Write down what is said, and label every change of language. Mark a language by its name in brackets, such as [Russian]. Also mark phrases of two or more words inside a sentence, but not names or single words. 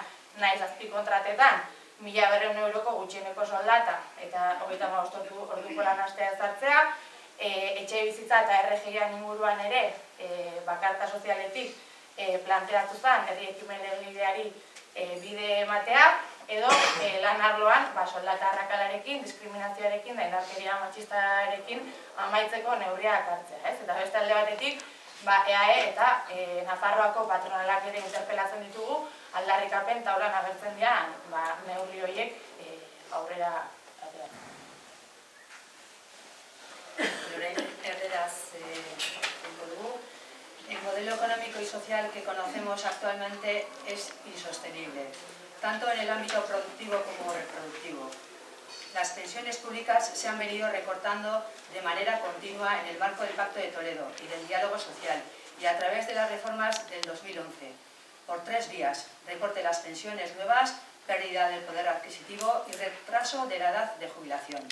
[Basque] nahiz azpikontratetan, 1.200 euroko gutxieneko soldata eta 35 orduko lan astea ezartzea, etxe bizitza eta RGIan inguruan ere, bakarta sozialetik planteatu zen, herri ekimen legegileari bide ematea, edo lan arloan soldata arrakalarekin, diskriminazioarekin da indarkeria matxistarekin amaitzeko neurriak hartzea. Eta beste alde batetik, EAE eta Nafarroako patronalak ere interpelatzen ditugu, aldarrikapen taulan agertzen dira neurri horiek aurrera ateratzen. [Spanish] El modelo económico y social que conocemos actualmente es insostenible, tanto en el ámbito productivo como reproductivo. Las pensiones públicas se han venido recortando de manera continua en el marco del Pacto de Toledo y del diálogo social y a través de las reformas del 2011, por 3 vías: recorte de las pensiones nuevas, pérdida del poder adquisitivo y retraso de la edad de jubilación.